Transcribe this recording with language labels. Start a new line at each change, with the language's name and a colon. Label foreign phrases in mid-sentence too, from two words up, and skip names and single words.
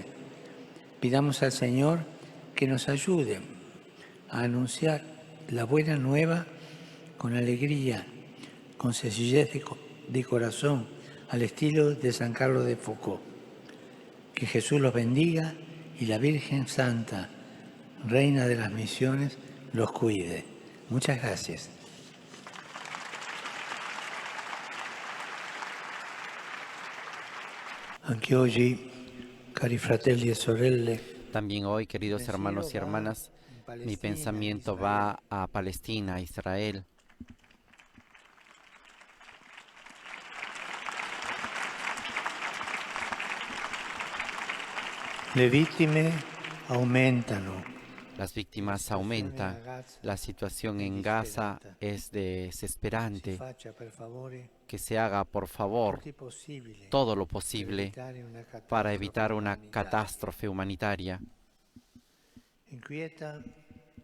Spanish: Pidamos al Señor que nos ayude a anunciar la buena nueva con alegría, con sencillez de corazón, al estilo de San Carlos de Foucauld. Que Jesús los bendiga y la Virgen Santa, Reina de las Misiones, los cuide. Muchas gracias.
Italian: Anche oggi, cari fratelli e sorelle,
Spanish: también hoy, queridos hermanos y hermanas, mi pensamiento va a Palestina, a Israel.
Italian: Le vittime aumentano.
Spanish: Las víctimas aumentan. La situación en Gaza es desesperante. Que se haga, por favor, todo lo posible para evitar una catástrofe humanitaria.